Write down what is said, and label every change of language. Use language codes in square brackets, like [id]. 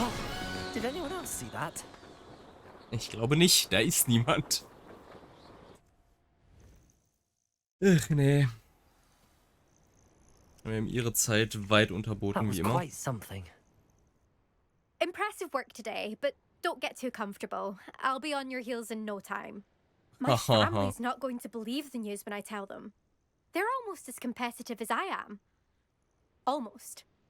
[en] Oh, did anyone else see that? [de] Ich glaube nicht, da ist niemand. Ach nee. Wir haben ihre Zeit weit unterboten, wie immer. [en] Quite something. Impressive work today, but don't get too comfortable. I'll be on your heels in no time. My family's not going to believe the news when I tell them. They're almost as competitive as I am. Almost.